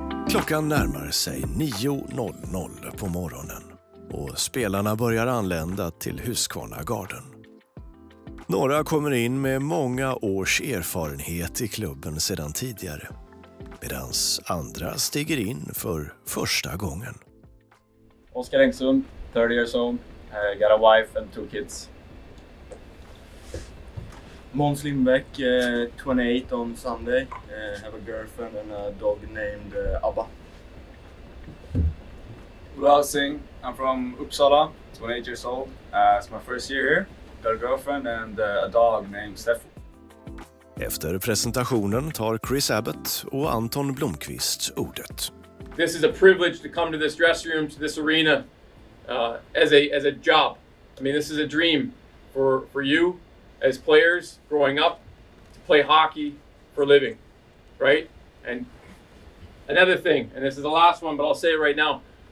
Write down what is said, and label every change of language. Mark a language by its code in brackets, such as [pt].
[sv] Klockan närmar sig 9:00 på morgonen och spelarna börjar anlända till Husqvarna-garden. Några kommer in med många års erfarenhet i klubben sedan tidigare, medan andra stiger in för första gången. [en] Oskar Engström, 30 years old, got a wife and 2 kids. Måns Lindbäck, 28 on Sunday. Have a girlfriend and a dog named Abba. [sv] Säsong. [en] I'm from Uppsala, 28 years old. It's my first year here. Got a girlfriend and a dog named Steffo. [sv] Efter presentationen tar Chris Abbott och Anton Blomqvist ordet. [en] This is a privilege to come to this dressing room, to this arena, as a job. I mean, this is a dream for you as players growing up to play hockey for a living, right? And another thing, and this is the last one, but I'll say it right now.